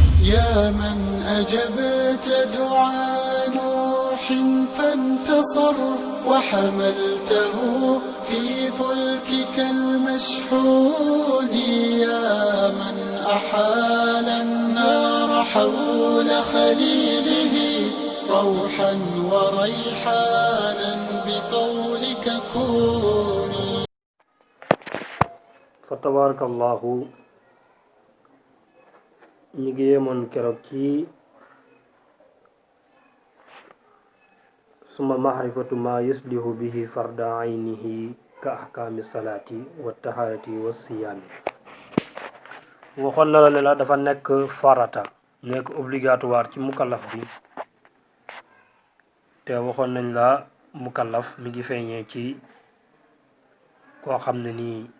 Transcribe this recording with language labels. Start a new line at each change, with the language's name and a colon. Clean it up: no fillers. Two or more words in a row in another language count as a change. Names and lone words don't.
Arabic: يا من أجبت دعاء نوح فانتصر وحملته في فلكك المشحون يا من أحال النار حول خليله روحا وريحانا بقولك كوني. فتبارك الله.
Wolof: ñi ngi yemoon keroog ci suma
Arabic: معرفة ما يصلح به فرض عينه كأحكام الصلاة والطهارة والصيام.
Wolof: waxoon na la ne la dafa nekk farata nekk obligatoire ci mukallaf bi te waxoon nañ la mukallaf mi ngi feeñee ci koo xam ne nii